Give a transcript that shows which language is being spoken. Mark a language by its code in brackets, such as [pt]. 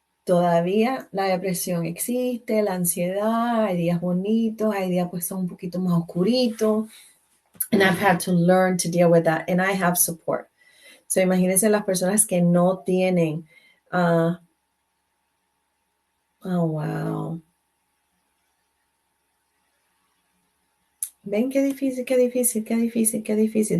[es] todavía la depresión existe, la ansiedad, hay días bonitos, hay días pues son un poquito más oscuritos. [en] And I've had to learn to deal with that. And I have support. [es] So imagínense las personas que no tienen. Oh, wow. Ven, qué difícil, qué difícil, qué difícil, qué difícil.